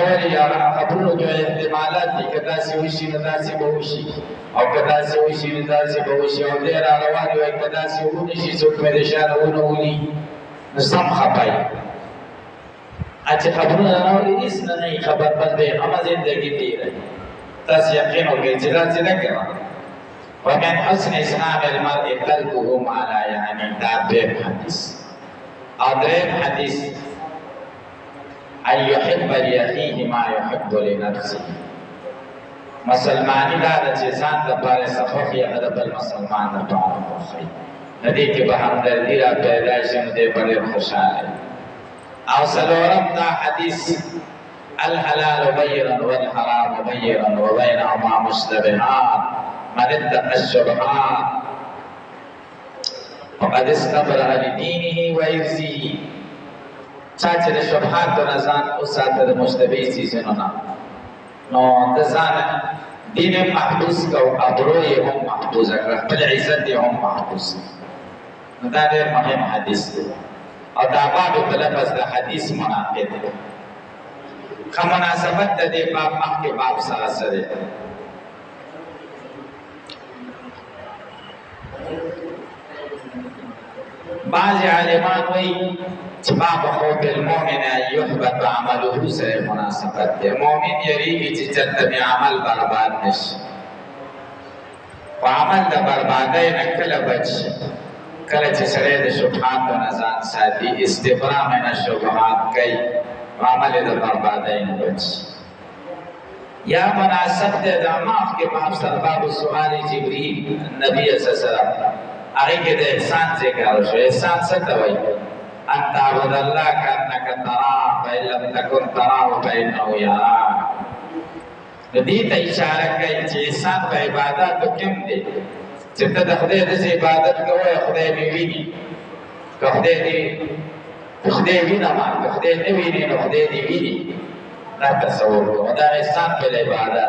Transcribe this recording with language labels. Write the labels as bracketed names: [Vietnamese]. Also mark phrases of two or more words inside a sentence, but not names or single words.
[Pashto] ولې خبرونو کې احتمالات دي که داسې وشي نو داسې به وشي او که داسې وشي نو داسې به وشي او دی را روان وي که داسې ونه شي څوک مې د شانه ونه ولي نو سم خفه وي چې خبرونه نه اوري هېڅ نه وي خبر بس بېغمه زندګي تېروي تاسو یقین وکړئ چې داسې نه کوه [Arabic] ومن حسن اسلام المرء ترکه ما لا یعنی [Pashto] دا دویم حدیث او دریم حدیث [Arabic] ان يحب لأخيه ما يحب لنفسه [Pashto] مسلمانی دا چې ځان دپاره څه خوښي هغه د بل مسلمان دپاره خوښوي د دې کې به همدردي را پیدا شي نو دی به ډېر خوشحاله او څلورم دا حدیث [Arabic] الحلال بين والحرام بين وبينهما مشتبهات من اتقى الشبهات فقد استبرأ لدينه وعرضه [Pashto] چا چې د شبهاتو نه ځان وساته د مشتبه څیزونو نه نو د ځان دین یې محفوظ کړو ابرو یې هم محفوظه کړه خپل عزت یې هم محفوظ نو دا ډېر مهم حدیث دی او دا باب په لفظ د حدیث مناقض دی ښه مناسبت د دې باب مخکې باب سره سره بعض عالمان وایي چې [Arabic] باب خوف المؤمن ان يحبط عمله [Pashto] سره مناسبت دی مؤمن یریږي چې چېرته مې عمل برباد نشي په عمل د بربادۍ نه کله بچ شي کله چې سړی د شبهاتو نه ځان ساتي [Arabic] استبرا من الشبهات [Pashto] کوي عمل د بربادۍ نه بچي. یا مناسب دی د ماخ کې باب سره باب سؤال جبريل نبی [Arabic] صلی الله علیه وسلم [Pashto] هغه کې د احسان ذکر شو. احسان څه ته وایي؟ [Arabic] ان تعبد الله كأنك تراه فإن لم تكن تراه فإنه يراك. [Pashto] دې ته اشاره کوي چې احسان په عبادت کې دی چې ته د خدای د عبادت کوې خدای دې ویني. که خدای دې خدای وینه ما که خدای نه ویني نو خدای دې ویني. دا تصور کوو. دا احسان په عبادت.